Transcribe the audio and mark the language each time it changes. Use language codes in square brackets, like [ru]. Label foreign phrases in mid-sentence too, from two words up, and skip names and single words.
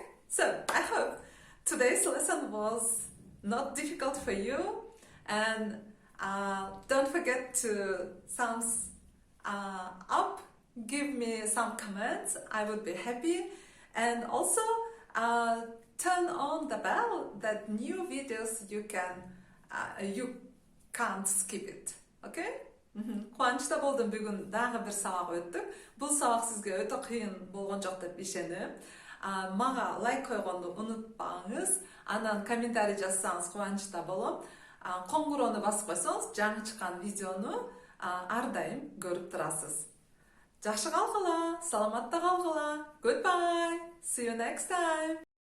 [en] So I hope today's lesson was not difficult for you, and don't forget to thumbs up, give me some comments, I would be happy, and also turn on the bell that new videos you can't skip it. Okay? [ky] Кубанычта болдум, бүгүн дагы бир сабак өттүк. Бул сабак сизге өтө кыйын болгон жок деп ишенем. Мага лайк койгонду унутпаңыз. Анан комментарий жазсаңыз кубанычта болом. Коңгуроону басып койсоңуз, жаңы чыккан видеону ар дайым көрүп турасыз. Жакшы калгыла, саламатта калгыла. [en] Goodbye. See you next time.